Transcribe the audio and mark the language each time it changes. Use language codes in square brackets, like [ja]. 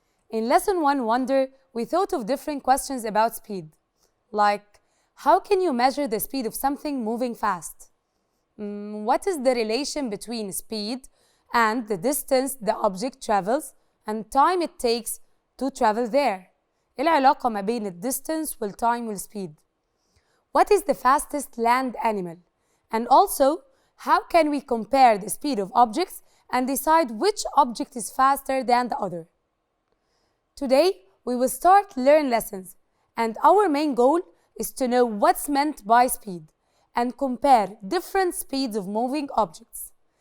[en] In Lesson 1 Wonder, we thought of different questions about speed, like how can you measure the speed of something moving fast? What is the relation between speed and the distance the object travels and time it takes to travel there? [ar] إيه العلاقة ما بين distance والtime والspeed? [en] What is the fastest land animal? And also, how can we compare the speed of objects and decide which object is faster than the other? Today, we will start learn lessons, and our main goal is to know what's meant by speed and compare different speeds of moving objects.